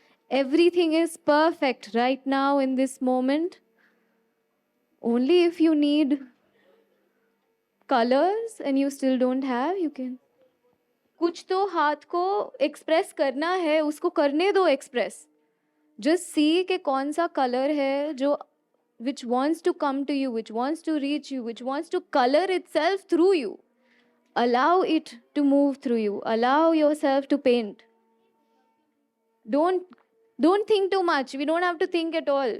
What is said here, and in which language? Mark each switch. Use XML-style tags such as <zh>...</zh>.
<en>Everything is perfect right now in this moment. Only if you need colors and you still don't have, you can.</en> <hi>कुछ तो हाथ को express करना है, उसको करने दो एक्सप्रेस.</hi> <en>Just see</en> <hi>कि कौन सा कलर है जो</hi> <en>which wants to come to you, which wants to reach you, which wants to color itself through you. Allow it to move through you. Allow yourself to paint. Don't think too much. We don't have to think at all.</en>